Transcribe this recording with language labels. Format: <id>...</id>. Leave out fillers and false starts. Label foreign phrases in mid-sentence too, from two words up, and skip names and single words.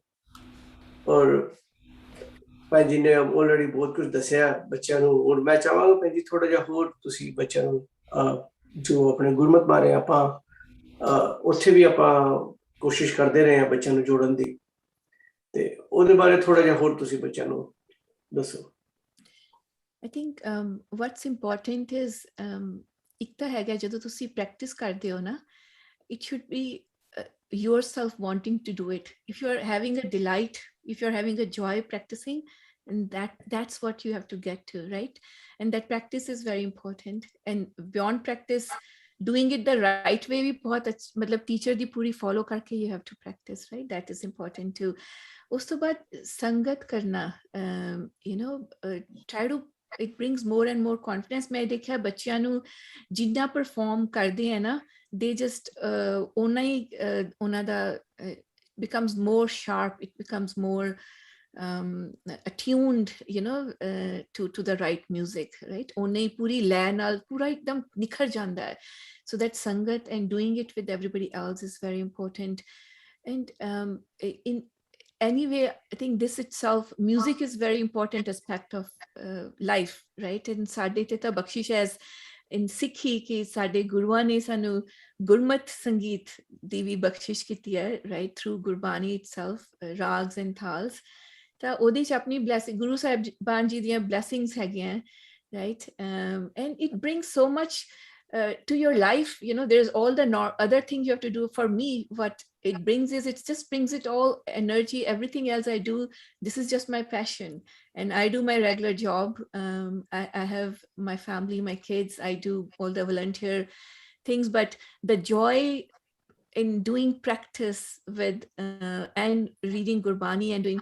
<pa>ਔਰ ਭੈਣ ਜੀ ਨੇ ਆਲਰੇਡੀ ਬਹੁਤ ਕੁਝ ਦੱਸਿਆ ਬੱਚਿਆਂ ਨੂੰ, ਔਰ ਮੈਂ ਚਾਹਾਂਗਾ ਭੈਣ ਜੀ ਥੋੜਾ ਜਿਹਾ ਹੋਰ ਤੁਸੀਂ ਬੱਚਿਆਂ ਨੂੰ ਜੋ ਆਪਣੇ ਗੁਰਮਤ ਬਾਰੇ ਆਪਾਂ ਉੱਥੇ ਵੀ ਆਪਾਂ ਕੋਸ਼ਿਸ਼ ਕਰਦੇ ਰਹੇ ਹਾਂ ਬੱਚਿਆਂ ਨੂੰ ਜੋੜਨ ਦੀ, ਤੇ ਉਹਦੇ ਬਾਰੇ ਥੋੜਾ ਜਿਹਾ ਹੋਰ ਤੁਸੀਂ ਬੱਚਿਆਂ ਨੂੰ ਦੱਸੋ.</pa> <en>I think what's important is</en> <pa>ਇੱਕ ਤਾਂ ਹੈਗਾ ਜਦੋਂ ਤੁਸੀਂ ਪ੍ਰੈਕਟਿਸ ਕਰਦੇ ਹੋ ਨਾ,</pa> <en>it should be yourself wanting to do it. If you're having a delight, if you're having a joy practicing, and that's what you have to get to, right? And that practice is very important. And beyond practice, doing it the right way</en> <hi>भी बहुत मतलब</hi> <en>teacher</en> <pa>ਦੀ ਪੂਰੀ follow ਕਰਕੇ</pa> <en>you have to practice, right? That is important too.</en> <pa>ਉਸ ਤੋਂ ਬਾਅਦ ਸੰਗਤ ਕਰਨਾ,</pa> <en>try to it brings more and more confidence.</en> <pa>ਮੈਂ ਦੇਖਿਆ ਬੱਚਿਆਂ ਨੂੰ ਜਿੰਨਾ perform ਕਰਦੇ ਆ ਨਾ,</pa> <en>they just</en> <pa>ਉਹਨਾਂ ਦਾ</pa> <en>becomes more sharp, it becomes more attuned, to the right music, right?</en> <pa>ਉਹਨੇ ਪੂਰੀ ਲੈ ਨਾਲ ਪੂਰਾ ਇੱਕਦਮ ਨਿਖਰ ਜਾਂਦਾ ਹੈ.</pa> <en>So that sangat and doing it with everybody else is very important. And in anyway, I think this itself, music is very important aspect of life, right?</en> <pa>And ਸਾਡੇ ਤੇ ਤਾਂ ਬਖਸ਼ਿਸ਼ ਹੈ</pa> <en>in Sikhi</en> <pa>ਕਿ ਸਾਡੇ ਗੁਰੂਆਂ ਨੇ ਸਾਨੂੰ ਗੁਰਮਤ ਸੰਗੀਤ ਦੀ ਵੀ ਬਖਸ਼ਿਸ਼ ਕੀਤੀ ਹੈ,</pa> <en>right? Through ਗੁਰਬਾਣੀ itself, rags and thals.</en> <pa>ਤਾਂ ਉਹਦੇ 'ਚ ਆਪਣੀ blessing, ਗੁਰੂ ਸਾਹਿਬਾਨ ਜੀ ਦੀਆਂ blessings ਹੈਗੀਆਂ,</pa> <en>right? And it brings so much to your life, there's all the other things you have to do. For me, what it brings is, it just brings it all energy. Everything else I do, this is just my passion, and I do my regular job. I have my family, my kids, I do all the volunteer things, but the joy in doing practice with and reading Gurbani and doing</en>